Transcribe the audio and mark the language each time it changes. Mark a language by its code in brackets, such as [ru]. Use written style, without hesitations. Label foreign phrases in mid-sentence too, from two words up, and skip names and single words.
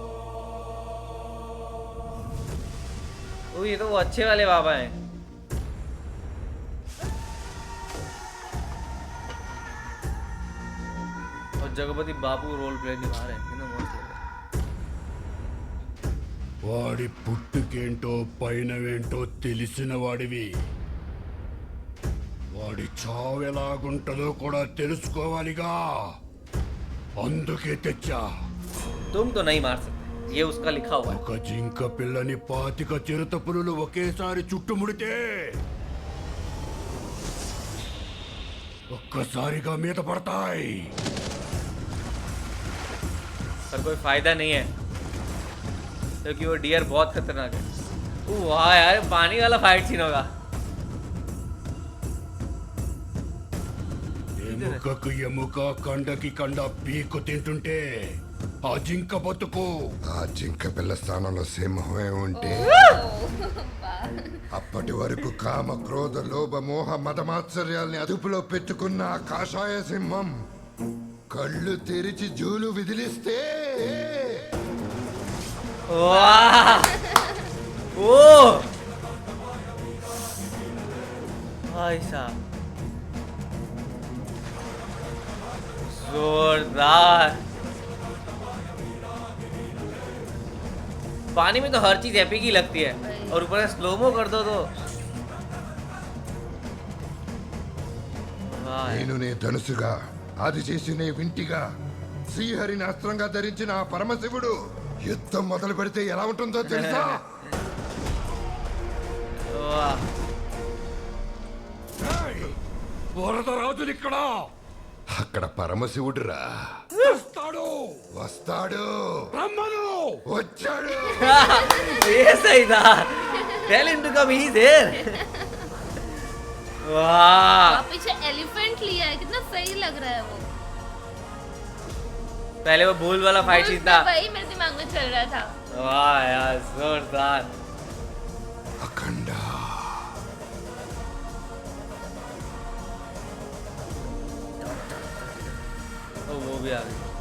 [hi] ओ ये तो वो अच्छे वाले बाबा हैं. और जगपति बापू [en] role play [hi] निभा रहे हैं. कितना मस्त लग रहा है. [te] వాడి పుట్టుకేంటో పైనవేంటో తెలిసిన వాడివి, వాడి చావెలాగుంటదో కూడా తెలుసుకోవాలిగా, అందుకే తెచ్చా. [hi] तुम तो नहीं मार सकते, ये उसका लिखा हुआ है. [te] ఒక జింక పిల్లని 25 చిరుత పులులు ఒకేసారి చుట్టుముడితే ఒక్కసారిగా మీద పడతాయి. [hi] पर कोई फायदा नहीं है क्योंकि वो डियर बहुत खतरनाक है. वाह यार, पानी वाला [en] fight scene [hi] होगा. [te] ఎముకకు ఎముక, కండకి కండ పీకు తింటుంటే ఆ జింక బతుకు. ఆ జింక పిల్ల స్థానంలో సింహమే ఉంటే అప్పటి వరకు కామ, క్రోధ, లోభ, మోహ, మదమాత్సర్యాల్ని అదుపులో పెట్టుకున్న ఆ కాషాయ సింహం కళ్ళు తెరిచి జూలు విదిలిస్తే [hi] वाह ओ भाई साहब, जोरदार. पानी में तो हर चीज एपिक ही लगती है और ऊपर से स्लोमो कर दो तो वाह. [te] నేను నీ ధనుసుగా, అది చేసి నీ వింటిగా, శ్రీహరిని అస్త్రంగా ధరించిన ఆ పరమశివుడు యుద్ధం మొదలు పెడితే ఎలా ఉంటుందో తెలుసా? [hi] वाह. [te] వరదరాజులు ఇక్కడ, అక్కడ పరమశివుడురా. వస్తాడు వస్తాడు, రమ్మను. వచ్చాడు. [hi] ये सही था. [en] Tell him to come, he's here. [hi] वाह. और पीछे एलिफेंट लिया है, कितना सही लग रहा है वो. पहले वो भूल वाला [en] fight scene [hi] था. वही मेरे दिमाग में चल रहा था. वाह यार, जोरदार. అఖండ. ओ वो भी आ गई.